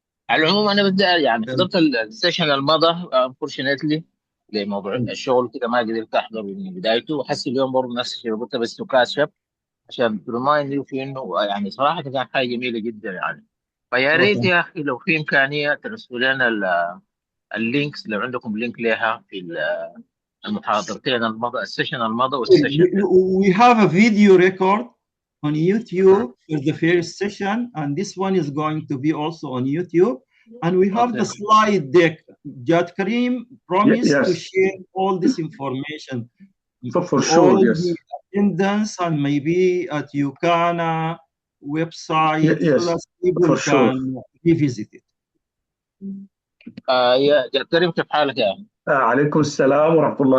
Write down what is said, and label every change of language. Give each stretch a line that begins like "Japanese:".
Arabic: على العموم انا بدي يعني حضرت السيشن الماضي انفورشنتلي لموضوع الشغل كده، ما قدرت احضر من بدايته، وحس اليوم برضه نفس الشيء قلت بس تكاشف عشان
English: ترمايند يو
Arabic: في انه يعني صراحه كان حاجه جميله جدا يعني. فيا ريت يا اخي لو في امكانيه ترسلوا لنا اللينكس، لو عندكم لينك لها في المحاضرتين الماضي، السيشن الماضي والسيشن.
English: We have a video record on YouTube for the first session, and this one is going to be also on YouTube. And we have the slide deck. Jad Karim promised to share all this information. For sure, all yes. The attendance and maybe at UCANA website, yes, so that people can revisit it.
Arabic: يا جاد كريم، كيف حالك يا أخي؟ عليكم السلام ورحمة الله.